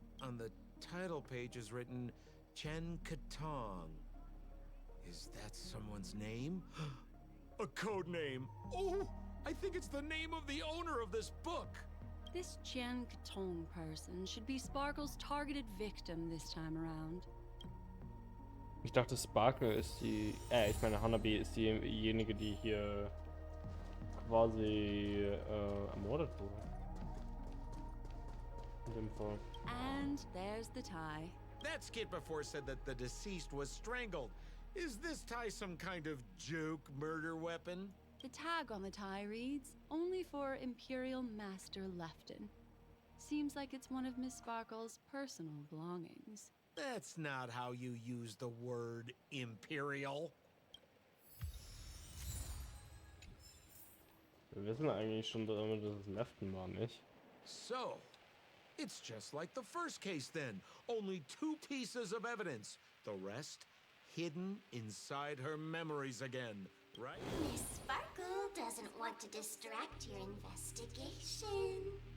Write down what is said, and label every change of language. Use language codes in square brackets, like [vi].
[en] On the title page is written Chen Katong. Is that someone's name? A code name. Oh, I think it's the name of the owner of this book. This Jian Katong person should be Sparkle's targeted victim this time around. [de] Ich dachte, Sparkle ist die. Ich meine, Hanabi ist diejenige, die hier quasi ermordet wurde. In dem Fall. [en] And there's the tie. That skit before said that the deceased was strangled. Is this tie some kind of joke murder weapon? The tag on the tie reads, only for Imperial Master Lefton. Seems like it's one of Miss Sparkle's personal belongings. That's not how you use the word imperial. [de] Wir wissen eigentlich schon, dass es Lefton war, nicht? [en] So, it's just like the first case then. Only 2 pieces of evidence. The rest hidden inside her memories again, right? Miss Sparkle doesn't want to distract your investigation.